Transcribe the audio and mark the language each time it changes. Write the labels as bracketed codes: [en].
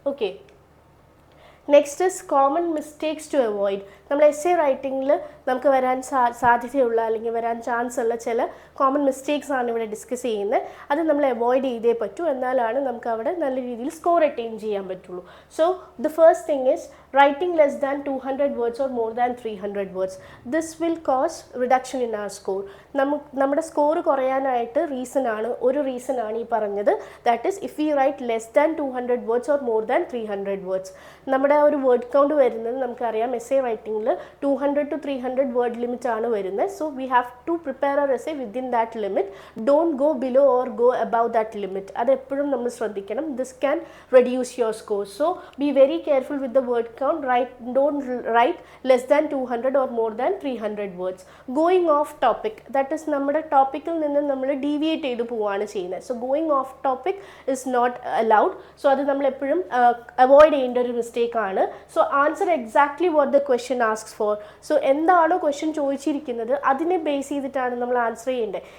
[en] Okay, next is common mistakes to avoid. [ml] നമ്മൾ essay റൈറ്റിങ്ങിൽ നമുക്ക് വരാൻ സാധ്യതയുള്ള അല്ലെങ്കിൽ വരാൻ ചാൻസ് ഉള്ള ചില കോമൺ മിസ്റ്റേക്സ് ആണ് ഇവിടെ ഡിസ്കസ് ചെയ്യുന്നത്. അത് നമ്മൾ അവോയ്ഡ് ചെയ്തേ പറ്റൂ, എന്നാലാണ് നമുക്ക് അവിടെ നല്ല രീതിയിൽ സ്കോർ അറ്റൈൻ ചെയ്യാൻ പറ്റുള്ളൂ. [en] So the first thing is writing less than 200 words or more than 300 words. This will cause reduction in our score. [ml] നമ്മുടെ സ്കോർ കുറയാനായിട്ട് ഒരു റീസൺ ആണ് ഈ പറഞ്ഞത്. [en] That is if we write less than 200 words or more than 300 words. [ml] നമ്മുടെ ഒരു word count വരുന്നത് നമുക്കറിയാം essay റൈറ്റിംഗിൽ 200 to 300 word limit ആണ് വരുന്നത്. [en] So we have to prepare our essay within that limit. Don't go below or go above that limit. [ml] അതെപ്പോഴും നമ്മൾ ശ്രദ്ധിക്കണം. [en] This can reduce your score. So be very careful with the word count. Don't write less than 200 or more than 300 words. Going off topic, that is [ml] നമ്മുടെ ടോപ്പിക്കിൽ നിന്ന് നമ്മൾ deviate ചെയ്ത് പോവുകയാണ് ചെയ്യുന്നത്. [en] So going off topic is not allowed. [ml] So അത് നമ്മൾ എപ്പോഴും അവോയ്ഡ് ചെയ്യേണ്ട ഒരു മിസ്റ്റേക്ക് ആണ്. [en] So answer exactly what the question asks for. [ml] So എന്താണോ ക്വസ്റ്റ്യൻ ചോദിച്ചിരിക്കുന്നത് അതിനെ ബേസ് ചെയ്തിട്ടാണ് നമ്മൾ ആൻസർ ചെയ്യേണ്ടത്.